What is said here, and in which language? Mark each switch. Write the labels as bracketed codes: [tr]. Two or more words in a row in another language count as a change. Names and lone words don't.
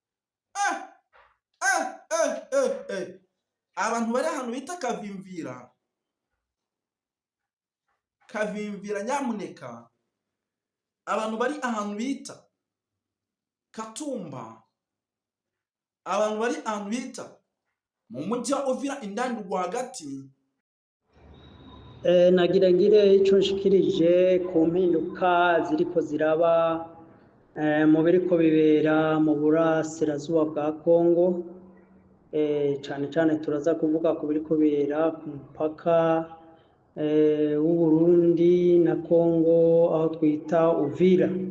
[rw] Abantu bari ahantu bita Kavimvira nyamuneka, abantu bari ahantu bita Katumba, abantu bari ahantu bita mu mujyi wa Uvira indani rwagati. Nagira ngire icyo nshikirije ku mpinduka ziriko ziraba mu biriko bibera mu burasirazuba bwa Kongo. Cyane turaza kuvuga ku biriko bibera ku mupaka w'u Burundi na Kongo, aho twita Uvira.